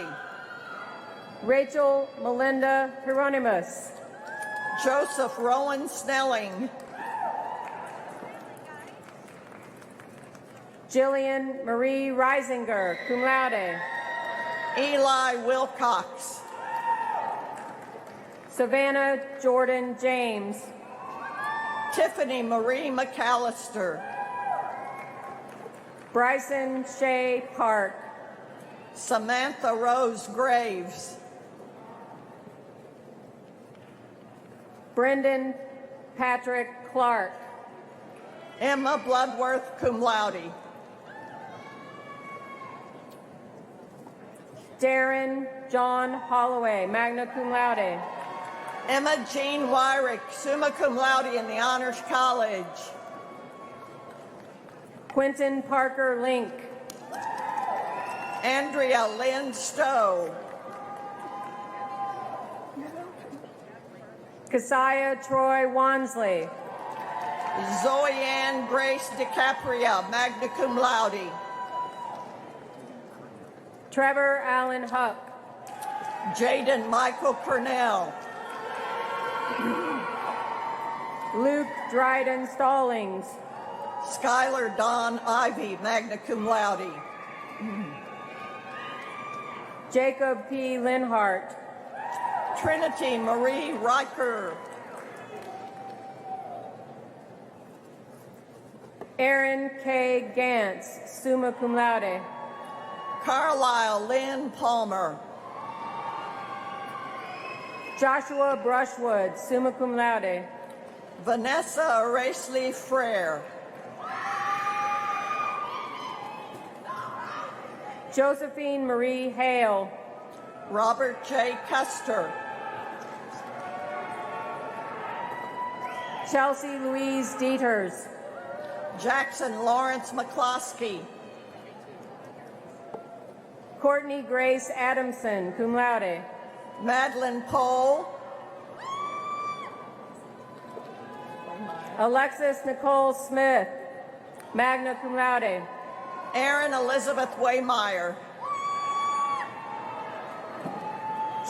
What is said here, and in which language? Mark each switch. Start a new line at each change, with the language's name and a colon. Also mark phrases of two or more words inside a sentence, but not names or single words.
English: Rachel Melinda Hieronymus. Joseph Rowan Snelling. Jillian Marie Reisinger,
Latin: cum laude.
English: Eli Wilcox. Savannah Jordan James. Tiffany Marie McAllister. Bryson Shea Park. Samantha Rose Graves. Brendan Patrick Clark. Emma Bloodworth,
Latin: cum laude.
English: Darren John Holloway,
Latin: magna cum laude.
English: Emma Jean Wyrick,
Latin: summa cum laude
English: in the Honors College. Quentin Parker Link. Andrea Lynn Stowe. Keziah Troy Wansley. Zoe Ann Grace DiCapria,
Latin: magna cum laude.
English: Trevor Allen Huck. Jaden Michael Cornell. Luke Dryden Stallings. Skylar Dawn Ivy,
Latin: magna cum laude.
English: Jacob P. Linhart. Trinity Marie Riker. Aaron K.
Latin: Gantz, summa cum laude.
English: Carlisle Lynn Palmer. Joshua Brushwood,
Latin: summa cum laude.
English: Vanessa Aracely Frere. Josephine Marie Hale. Robert J. Custer. Chelsea Louise Dieters. Jackson Lawrence McCloskey. Courtney Grace Adamson,
Latin: cum laude.
English: Madeline Pohl. Alexis Nicole Smith,
Latin: magna cum laude.
English: Erin Elizabeth Waymeyer.